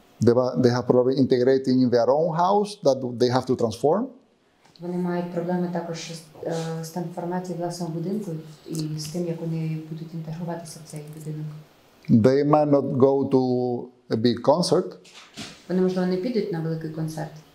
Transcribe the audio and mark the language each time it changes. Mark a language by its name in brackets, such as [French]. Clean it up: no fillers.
[English] They have problem integrating in their own house that they have to transform. [Ukrainian] Вони мають проблеми також з трансформацією власного будинку і з тим, як вони будуть інтегруватися в цей будинок. [English] They might not go to a big concert. [Ukrainian] Вони, можливо, не підуть на великий концерт.